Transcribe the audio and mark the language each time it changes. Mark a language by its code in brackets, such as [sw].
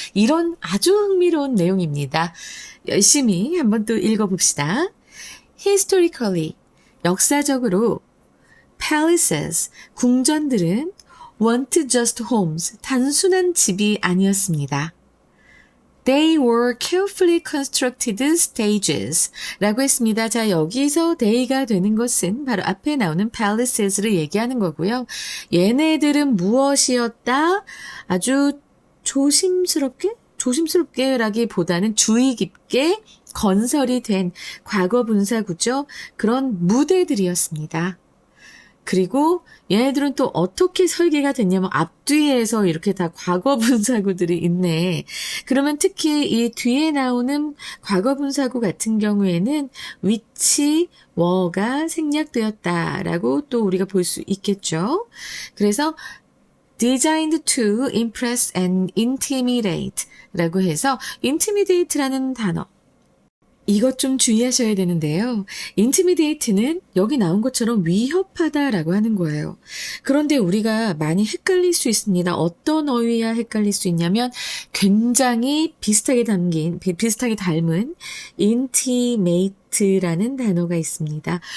[ko] 이런 아주 흥미로운 내용입니다. 열심히 한번 또 읽어봅시다. [en] Historically, [ko] 역사적으로 palaces, 궁전들은 [en] weren't just homes, [ko] 단순한 집이 아니었습니다. [en] They were carefully constructed stages [ko] 라고 했습니다. 자, 여기서 they가 되는 것은 바로 앞에 나오는 palaces를 얘기하는 거고요. 얘네들은 무엇이었다? 아주 조심스럽게라기보다는 주의 깊게 건설이 된 과거 분사구죠. 그런 무대들이었습니다. 그리고 얘네들은 또 어떻게 설계가 됐냐면 앞뒤에서 이렇게 다 과거 분사구들이 있네. 그러면 특히 이 뒤에 나오는 과거 분사구 같은 경우에는 위치, were 생략되었다라고 또 우리가 볼 수 있겠죠. 그래서 [en] designed to impress and intimidate [ko] 라고 해서 [en] intimidate라는 단어. [ko] 이것 좀 주의하셔야 되는데요. intimidate는 여기 나온 것처럼 위협하다라고 하는 거예요. 그런데 우리가 많이 헷갈릴 수 있습니다. 어떤 어휘와 헷갈릴 수 있냐면 굉장히 비슷하게 닮은 intimate라는 단어가 있습니다.